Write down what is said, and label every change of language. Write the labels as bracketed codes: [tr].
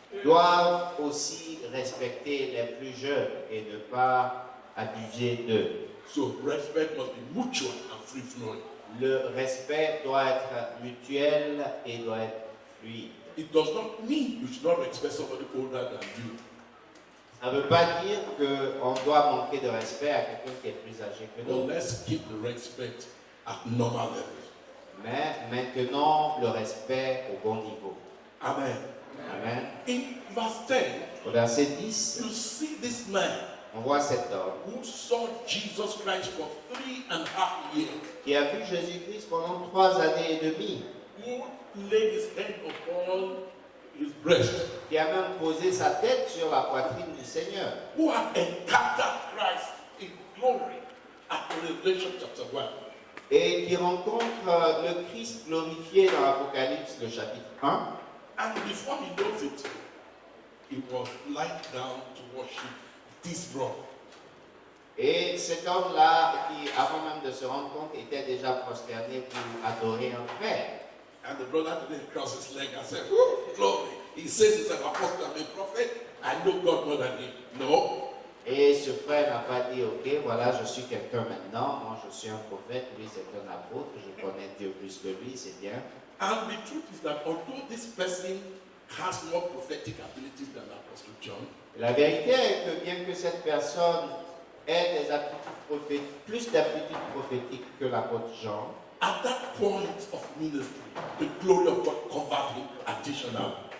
[fr] doivent aussi respecter les plus jeunes et ne pas abuser d'eux. [en] So respect must be mutual and free flowing. [fr] Le respect doit être mutuel et doit être fluide. [en] It does not mean you should not respect somebody older than you. [fr] Ça ne veut pas dire qu'on doit manquer de respect à quelqu'un qui est plus âgé que [en] But [fr] nous. [en] let's keep the respect at normal levels. [fr] Mais maintenant, le respect au bon niveau. [en] Amen. Amen. In verse 10, [fr] Au verset 10, [en] you see this man [fr] on voit cet homme [en] who saw Jesus Christ for 3.5 years, [fr] qui a vu Jésus-Christ pendant 3 années et demie, [en] who laid his hand upon his breast, [fr] qui a même posé sa tête sur la poitrine du Seigneur, [en] who had encountered Christ in glory at Revelation chapter 1. [fr] et qui rencontre le Christ glorifié dans l'Apocalypse, le chapitre 1. [en] And before he knows it, he was lying down to worship this brother. [fr] Et cet homme-là, qui avant même de se rendre compte, était déjà prosterné pour adorer un frère. [en] And the brother didn't cross his leg and say, "Oh, glory." He says he's an apostle, I'm a prophet. I know God more than him. No. [fr] Et ce frère n'a pas dit, ok, voilà, je suis quelqu'un maintenant, moi je suis un prophète, lui c'est un apôtre, je connais Dieu plus que lui, c'est bien. [en] And the truth is that although this person has more prophetic abilities than Apostle John, [fr] La vérité est que bien que cette personne ait des aptitudes prophétiques, plus d'aptitudes prophétiques que l'apôtre Jean, [en] at that point of ministry, the glory of God covered him additionally.